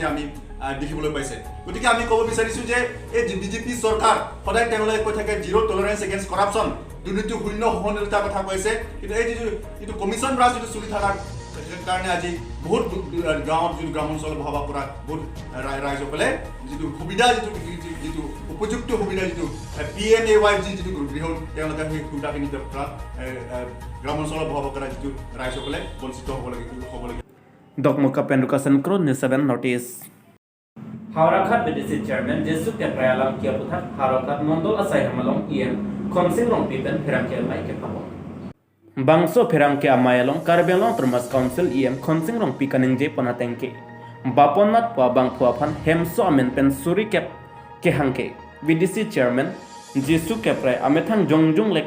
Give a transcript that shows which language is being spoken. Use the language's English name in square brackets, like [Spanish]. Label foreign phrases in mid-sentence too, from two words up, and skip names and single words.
[Assamese] আমি দেখিবলৈ পাইছে গতিকে আমি ক'ব বিচাৰিছোঁ যে এই বিজেপি চৰকাৰ সদায় তেওঁলোকে কৈ থাকে [English] zero tolerance against corruption [Assamese] দুৰ্নীতি শূন্য সহনশীলতাৰ কথা কৈছে কিন্তু এই যিটো কমিশ্যন ৰাজ যিটো চলি থকাৰ কাৰণে আজি বহুত গাঁৱত যিটো গ্ৰামাঞ্চলত বসবাস কৰা বহুত ৰাইজসকলে যিটো সুবিধা যিটো উপযুক্ত সুবিধা যিটো PMAYG যিটো গৃহ তেওঁলোকে সেই সুবিধাখিনি পৰা গ্ৰামাঞ্চলত বসবাস কৰা যিটো ৰাইজসকলে বঞ্চিত হ'ব লাগে [Karbi] Dokmuka Pendukasan Kro News7 notice Haurakhat [English] BDC chairman [Karbi] Jesu Keprayalang Kia Puthak Haurakhat Mondol Asai Hamalong EM Konsing Rong Pipen Pherang Kia Mai Ke Pamo Bangso Pherang Kia Mayalong Karbelong Termas Council EM Konsing Rong Pikaning Je Ponatengke Baponat Pwa Bang Phuaphan Hemso Amen Pen Suri Kep Ke Hangke [English] BDC chairman [Karbi] Jesu Kepray Amethang Jongjung Lek